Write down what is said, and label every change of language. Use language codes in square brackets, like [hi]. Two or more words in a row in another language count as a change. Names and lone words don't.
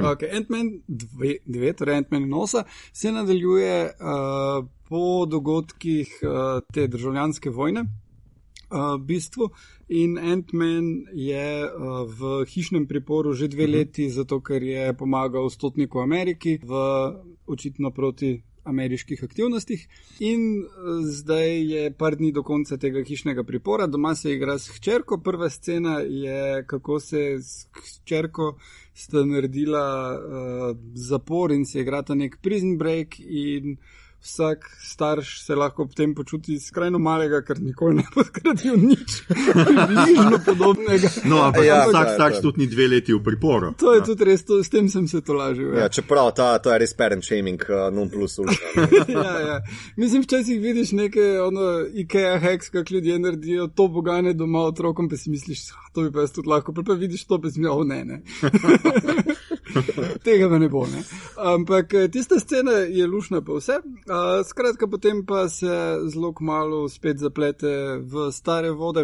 [sl] Okay, Ant-Man 2, torej Ant-Man in Osa, se nadaljuje po dogodkih te državljanske vojne, v bistvu, in Ant-Man je v hišnem priporu že 2 leti, zato ker je pomagal stotniku Ameriki v očitno proti ameriških aktivnostih in zdaj je par dni do konca tega hišnega pripora, doma se igra s hčerko. Prva scena je, kako se s hčerko sta naredila zapor in se igrata nek [en] prison break [sl] in vsak starš se lahko ob tem počuti skrajno malega, ker nikoli ne bo zgradil nič bližno podobnega. No, ampak vsak starš tudi ni 2 leti v priporu. To je tudi res, s tem sem se tolažil. Ja, čeprav to je res [en] parent shaming [la] non plus ultra. [sl] Ja. Mislim, včasih vidiš neke IKEA hacks, kak ljudje naredijo to bogane doma otrokom, pa si misliš, to bi pa jaz tudi lahko, pa vidiš to, pa si misliš, ne. Tega pa ne bo, ne. Ampak tista scena je lušna pa vse. Skratka, potem pa se zelo kmalu spet zaplete v stare vode.